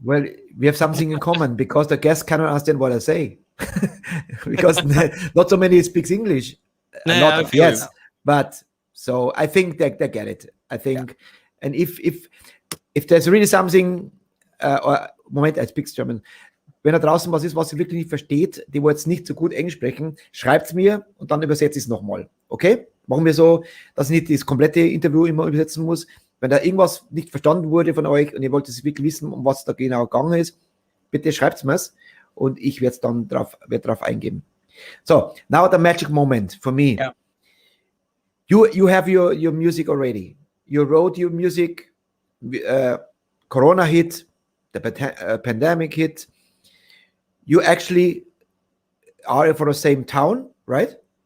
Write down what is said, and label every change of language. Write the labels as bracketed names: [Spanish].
[English] Well, we have something in common, because the guests cannot understand what I say. Because not so many speaks English. But so I think they get it. I think, and if there's really something, Moment, I speak German. [German] Wenn da draußen was ist, was ihr wirklich nicht versteht, die wo jetzt nicht so gut Englisch sprechen, schreibt's mir und dann übersetze ich es nochmal. Okay? Machen wir so, dass ich nicht das komplette Interview immer übersetzen muss. Wenn da irgendwas nicht verstanden wurde von euch und ihr wollt es wirklich wissen, um was da genau gegangen ist, bitte schreibt's mir's und ich werde dann drauf eingehen. [English] So, now the magic moment for me. Yeah. You have your music already. You wrote your music. Corona hit. The pandemic hit. You actually are from the same town, right?